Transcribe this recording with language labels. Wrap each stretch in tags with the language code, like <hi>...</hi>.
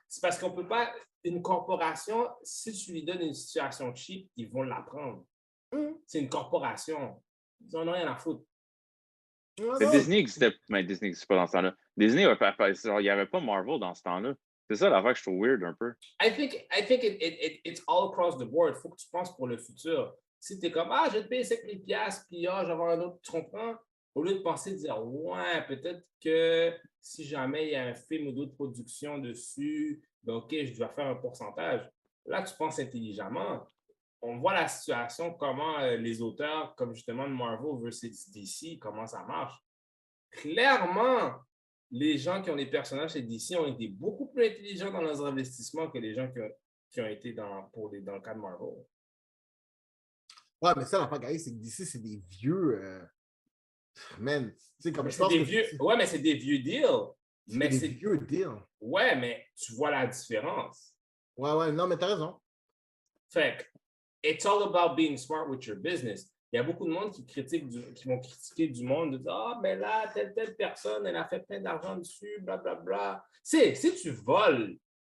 <fr>C'est parce qu'on peut pas. Une corporation, si tu lui donnes une situation cheap, ils vont l'apprendre. C'est une corporation. Ils n'en ont rien à foutre. Disney existait. Mais Disney n'existe pas dans ce temps-là. Disney, il n'y avait pas Marvel dans ce temps-là. C'est ça l'affaire que je trouve weird un peu.</fr> <en>I think it's all across the board.</en> <fr>Il faut que tu penses pour le futur. Si tu es comme, je vais te payer 5 000 $, puis je vais avoir un autre, tu comprends? Au lieu de penser, de dire, ouais, peut-être que si jamais il y a un film ou d'autres productions dessus, ben OK, je dois faire un pourcentage. Là, tu penses intelligemment. On voit la situation, comment les auteurs, comme justement de Marvel versus DC, comment ça marche. Clairement, les gens qui ont des personnages chez DC ont été beaucoup plus intelligents dans leurs investissements que les gens qui ont été dans le cas de Marvel. Ouais, mais ça, la pagaille, c'est que DC, c'est des vieux. Man, tu sais, comme mais je pense Ouais, mais c'est des vieux deals. C'est des vieux deals. Ouais, mais tu vois la différence. Ouais, non, mais t'as raison. Fait que,</fr> <en>it's all about being smart with your business.</en> <fr>Il y a beaucoup de monde qui vont critiquer du monde, de dire, mais là, telle personne, elle a fait plein d'argent dessus, blablabla. Si tu voles</fr>